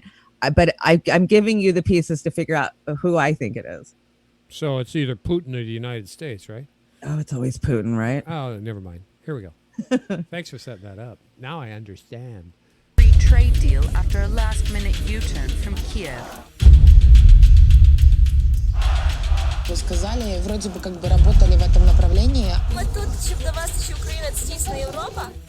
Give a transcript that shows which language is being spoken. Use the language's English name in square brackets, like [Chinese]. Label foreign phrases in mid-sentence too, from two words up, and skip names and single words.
[English] But I'm giving you the pieces to figure out who I think it is. So it's either Putin or the United States, right? Oh, it's always Putin, right? Oh, never mind. Here we go. Thanks for setting that up. Now I understand. Free trade deal after a last-minute U-turn from Kiev. [Russian] Вы сказали, вроде бы как бы работали в этом направлении. Мы тут, [Ukrainian] щоб до вас [Russian] еще Украина, это дійсно Европа.